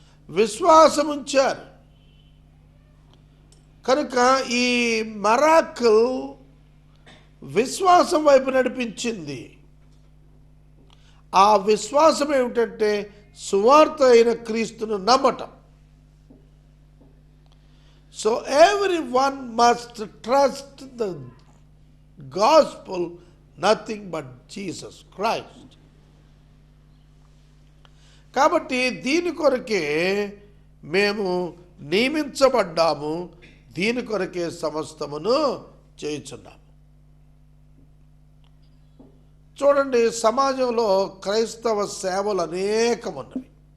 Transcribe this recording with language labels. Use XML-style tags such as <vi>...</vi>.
<te>విశ్వాసం ఉంచారు. కనుక ఈ మిరాకిల్ విశ్వాసం వైపు నడిపించింది. ఆ విశ్వాసం ఏమిటంటే సువార్త అయిన క్రీస్తును నమ్మటం.</te> <en>So everyone must trust the gospel, nothing but Jesus Christ.</en> <te>కాబట్టి దీని కొరకే మేము నియమించబడ్డాము, దీని కొరకే సమస్తమును చేయుచున్నాము. చూడండి, సమాజంలో క్రైస్తవ సేవలు అనేకమున్నవి.</te>